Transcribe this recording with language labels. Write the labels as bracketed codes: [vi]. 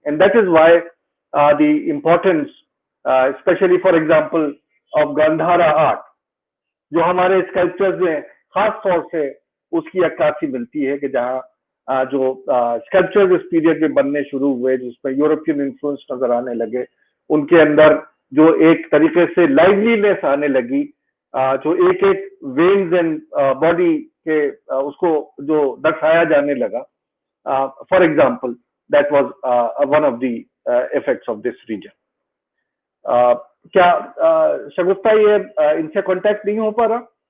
[en] and that is why the importance specially for example of Gandhara art, [hi] जो हमारे sculptures में खास तौर से उसकी अक्कासी मिलती है कि जहां जो स्कल्पचर्स इस पीरियड में बनने शुरू हुए जिसमें यूरोपियन इन्फ्लुएंस नजर आने लगे, उनके अंदर जो एक तरीके से लाइवलीनेस आने लगी, जो एक एक वेन्स एंड बॉडी कि उसको जो दर्शाया जाने लगा. [en] For example, that was one of the effects of this region. [hi] क्या शगुफ्ता ये इनसे कांटेक्ट नहीं हो पा रहा?